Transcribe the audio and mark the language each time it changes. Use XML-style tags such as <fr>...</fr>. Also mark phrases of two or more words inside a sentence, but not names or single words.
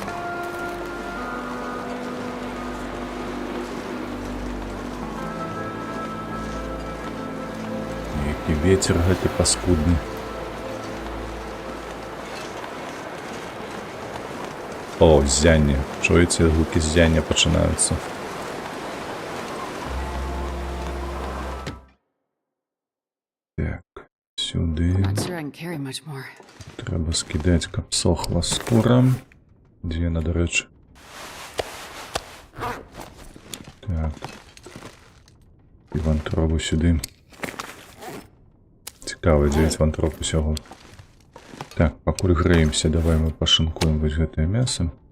<be>Які вецер гэты паскудны. О, ззянне. Чуеце, гукі ззяння пачынаюцца. Так, сюды.</be> <en>I'm not sure I can carry much more.</en> <be>Трэба скідаць, каб сохла скура. Дзе яна, дарэчы? Так. І вантрову сюды. Цікава, 9 вантров усяго. Так, пакуль грэемся, давай мы пашынкуем вось гэтае мясо.</be>